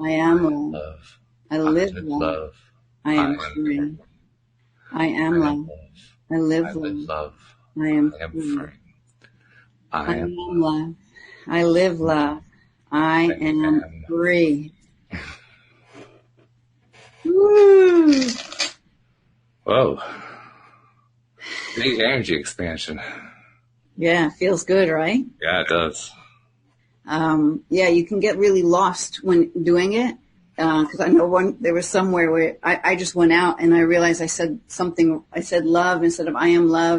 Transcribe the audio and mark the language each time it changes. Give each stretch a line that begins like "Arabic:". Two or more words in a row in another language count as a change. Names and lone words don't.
English: I am am love. love. I I live live love. love. I I am am free. free. I am I am love. love. I live I live love. love. I am I am free. free. I I am am love. love. I live love. I I am am. free. Woo! Whoa. Big energy expansion. Yeah, feels good, right? Yeah, it does. Yeah, you can get really lost when doing it. Cause I know there was somewhere where I just went out and I realized I said love instead of I am love.